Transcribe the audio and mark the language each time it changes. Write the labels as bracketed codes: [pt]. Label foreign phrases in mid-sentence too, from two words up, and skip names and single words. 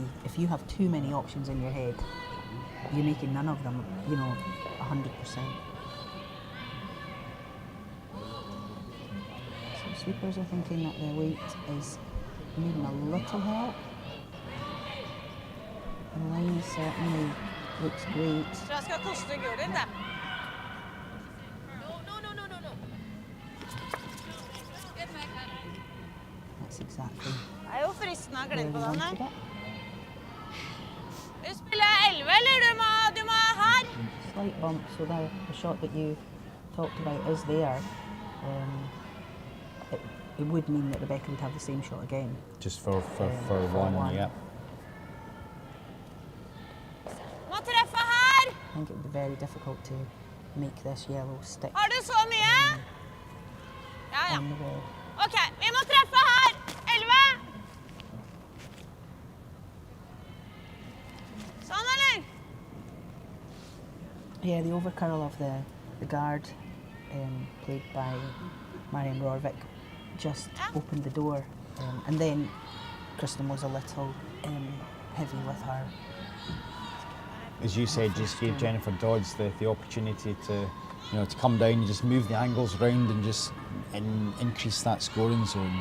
[en] If you have too many options in your head, you're making none of them, 100%. So sweepers are thinking that their weight is needing a little help. The line certainly looks great. [no] Så jeg skal koste gul inn, det. [en] That's exactly [no] Det er jo fristende å [en] where [no] glede [en] we [no] på den [en] wanted [no] her. [en] it. [no] Du spiller 11, eller du må her? [en] Slight bump, so the shot that you talked about is there. It would mean that Rebecca would have the same shot again. Just for for one, one. yeah. [no] Må treffe her! [en] I think it would be very difficult to make this yellow stick [no] Har du så mye? Ja, ja. [en] on the wall. [no] Ok, vi må treffe her! 11! Sånn, eller? [en] Yeah, the overcurl of the guard, played by Marion Rorvik, just opened the door, and then Kristen was a little heavy with her. As you said, just gave Jennifer Dodds the opportunity to, to come down and just move the angles round and just increase that scoring zone.